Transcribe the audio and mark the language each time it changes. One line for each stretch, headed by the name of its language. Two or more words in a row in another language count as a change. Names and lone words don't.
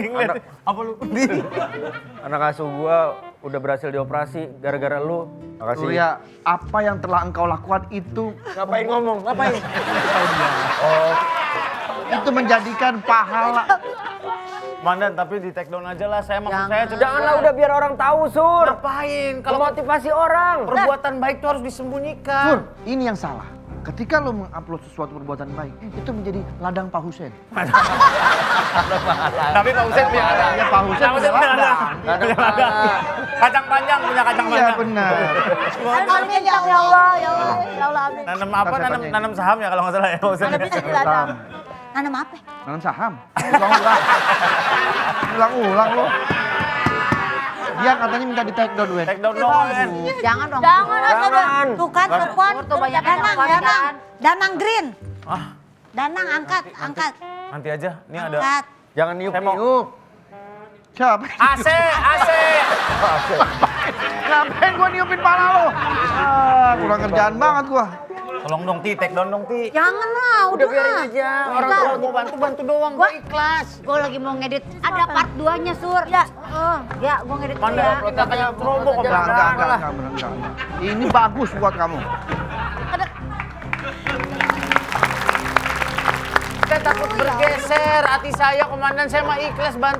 Indonesian: lagi ngeliatin. Apa lu? Anak asuh gua udah berhasil dioperasi gara-gara lu. Makasih. Surya, apa yang telah engkau lakukan itu Ngapain ngomong? Ngapain? itu menjadikan pahala. Mandan, tapi di
English: take down
Indonesian: aja lah. Saya maksud saya cuma... Janganlah udah biar orang tahu, Sur. Ngapain? Kalau Kalau motivasi orang. perbuatan baik tuh harus disembunyikan. Sur, ini yang salah. Ketika lo mengupload sesuatu perbuatan baik, itu menjadi ladang Pak Husen. Tapi Pak Husen punya ada. Iya, Pak Husen Pak Husen punya punya ada. ladang. Punya ladang. Kacang panjang, punya kacang Iya panjang. benar.
Arabic: آمين يا الله، يا الله، يا الله آمين.
Indonesian: Nanam apa? Kacang Nanam, panjang. nanam saham ya kalau nggak salah ya Pak Husen. Ada bisa di ladang. Nanam apa? Nanam saham. Ulang-ulang. Ulang-ulang lo. Dia katanya minta di
English: take down,
Indonesian: Wen.
English: Take down
Indonesian: dong, Wen. Jangan dong. Jangan, Jangan. Tuh kan, telepon. Tuh banyak yang Danang, telepon, Danang. kan? Danang Green. Ah, Danang, angkat, angkat. nanti aja. Ini ada Angkat. Jangan Saya mau- niup-niup. Siapa? AC, AC. Ngapain gua niupin pala lo? Ah, kurang kerjaan banget gua. Tolong dong Ti,
English: take down
Indonesian: dong Ti. Jangan lah, udah biarin lah. aja. Orang Udah. kalau mau bantu doang, gua ikhlas. Gue lagi mau ngedit. Ada part 2-nya, Sur. Ya, gue ngedit dulu Mana ya. uploadnya kayak promo kok. Enggak, bener, enggak. Ini bagus buat kamu. Saya takut bergeser, hati saya komandan saya mah ikhlas bantu.